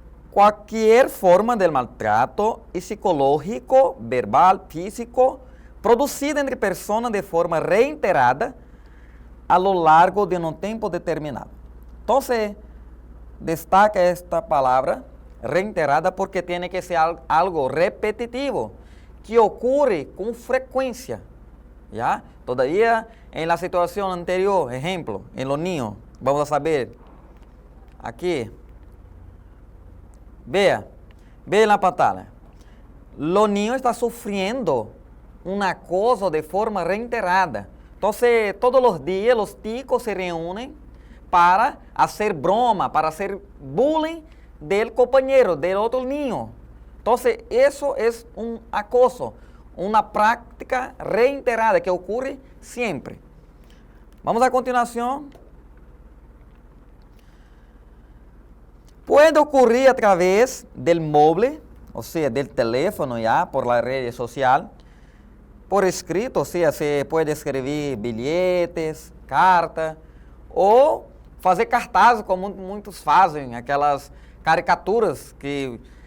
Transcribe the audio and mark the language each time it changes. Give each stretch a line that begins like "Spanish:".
Spanish: Qualquer forma de maltrato psicológico, verbal, físico, producida entre personas de forma reiterada a lo largo de
Portuguese: um tempo determinado. Então, destaca esta palavra, reiterada, porque tem que ser algo repetitivo, que ocorre com frequência.
Spanish: ¿Ya? Todavía en la situación anterior, ejemplo, en los niños, vamos a saber, aquí, vea en la pantalla, los niños están sufriendo un acoso de forma reiterada. Entonces, todos los días los ticos se reúnen para hacer broma, para hacer bullying del compañero, del otro niño. Entonces, eso es un acoso.
Portuguese: Uma prática reiterada que ocorre sempre. Vamos a continuação. Pode ocorrer
Spanish: a través del móvil,
Portuguese: ou seja,
Spanish: del teléfono ya, por la
Portuguese: rede social, por escrito, ou seja, se pode escrever bilhetes, carta, ou fazer cartazes, como muitos fazem, aquelas caricaturas que